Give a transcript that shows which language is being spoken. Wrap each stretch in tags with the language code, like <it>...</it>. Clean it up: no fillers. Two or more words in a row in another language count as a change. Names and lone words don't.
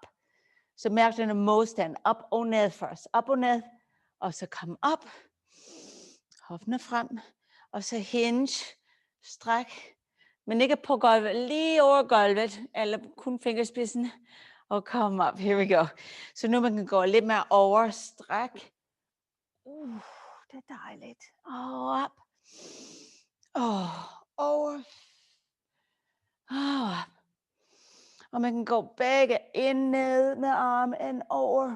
<da>Så mærk den modstand. Op og ned først. Op og ned. Og så kom op. Hoften frem. Og så hinge. Stræk. Men ikke på gulvet. Lige over gulvet. Eller kun fingerspidsen. Og kom op.</da> <en>Here we go.</en> <da>Så nu man kan gå lidt mere over. Stræk. Det er dejligt. Op. Over. Op. Og man kan gå begge ind ned med armen over.</da>